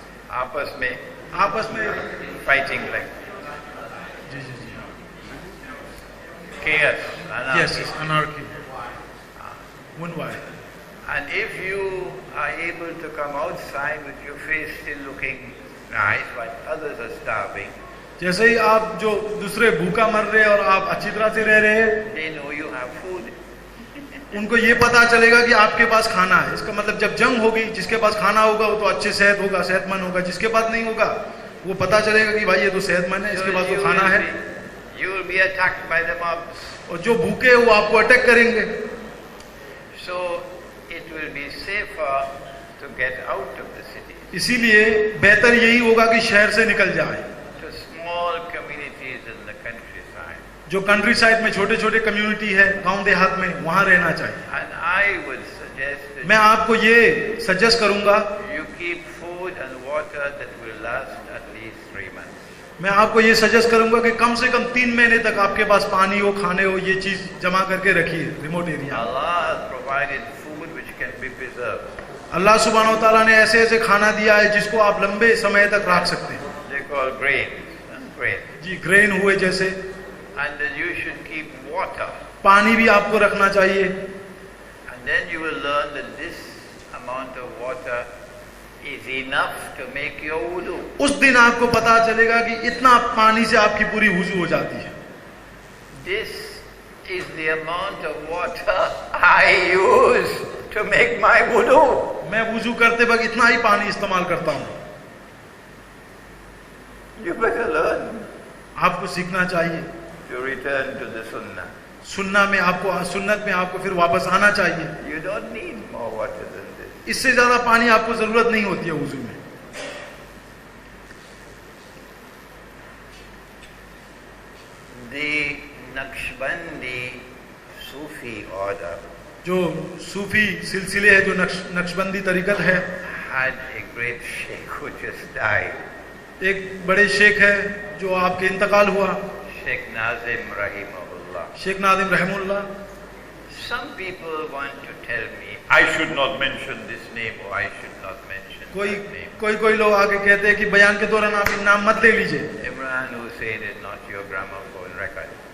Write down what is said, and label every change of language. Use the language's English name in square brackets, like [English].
[Hindi] आपस में [English] fighting like [Hindi] ji ji ji, [English] chaos. Yes Anarchy. [Hindi] Anarchy, วุ่নवाय। [English] And if you are able to come outside with your face still looking nice while others are starving, [Hindi] जैसे ही आप जो दूसरे भूखा मर रहे हैं और आप अच्छी तरह से रह रहे हैं, [English] they know you have food. [Hindi] उनको ये पता चलेगा कि आपके पास खाना है। इसका मतलब जब जंग होगी, जिसके पास खाना होगा वो तो अच्छे सेहतमंद होगा, जिसके पास नहीं होगा वो पता चलेगा कि भाई ये तो सेहतमंद है, इसके पास तो खाना है। [English] You will be attacked by the mobs. [Hindi] और जो भूखे हैं वो आपको अटैक करेंगे। [English] So it will be safer to get out of the city. [Hindi] इसीलिए बेहतर यही होगा कि शहर से निकल जाए। [English] To small communities in the countryside. [Hindi] जो कंट्री साइड में छोटे छोटे कम्युनिटी है, गांव देहात में, वहां रहना चाहिए। [English] And I would suggest that [Hindi] मैं आपको ये सजेस्ट करूंगा, [English] you keep food and water that will last at least 3 months. [Hindi] मैं आपको ये सजेस्ट करूंगा कि कम से कम 3 महीने तक आपके पास पानी हो, खाने हो, ये चीज जमा करके रखिए remote area. [English] Allah has provided food which can be preserved. [Hindi] अल्लाह सुब्हानो तआला ने ऐसे ऐसे खाना दिया है जिसको आप लंबे समय तक रख सकते हैं। [English] They call grains. Grain. [Hindi] Ji, grain हुए जैसे। [English] And then you should keep water. [Hindi] पानी भी आपको रखना चाहिए। [English] And then you will learn that this amount of water is enough to make your wudu. [Hindi] उस दिन आपको पता चलेगा कि इतना पानी से आपकी पूरी वुजू हो जाती है। [English] This is the amount of water I use to make my wudu. [Hindi] मैं वुजू करते वक्त इतना ही पानी इस्तेमाल करता हूँ। [English] You better learn [Hindi] आपको सीखना चाहिए। [English] to return to the sunnah. [Hindi] सुन्नत में आपको फिर वापस आना चाहिए। [English] You don't need more water than this. [Hindi] इससे ज्यादा पानी आपको जरूरत नहीं होती है वुजू में। [English] The Naqshbandi Sufi order [Hindi] जो सूफी सिलसिले है, जो नक्शबंदी तरीकत है, [English] had a great sheikh who just died. [Hindi] एक बड़े शेख है जो आपके इंतकाल हुआ, [English] Sheikh Nazim Rahimahullah. [Hindi] Sheikh Nadim रहमुल्लाह। [English] Some people want to tell me I should not mention this name or I should not mention that name. [Hindi] कोई लोग आके कहते हैं कि बयान के दौरान आप इन नाम मत ले लीजिए। [English] Imran Hussain is not your gramophone record.